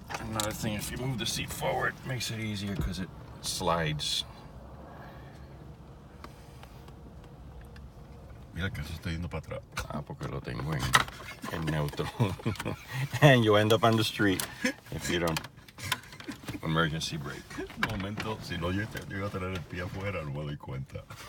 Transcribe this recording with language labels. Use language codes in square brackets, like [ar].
[en] Another thing, if you move the seat forward, it makes it easier because it slides. [es] Mira que se está yendo para atrás. Ah, porque lo tengo en neutro. [en] And you end up on the street if you don't emergency brake. [es] Un momento, si no yo iba a tener el pie afuera, no me doy cuenta.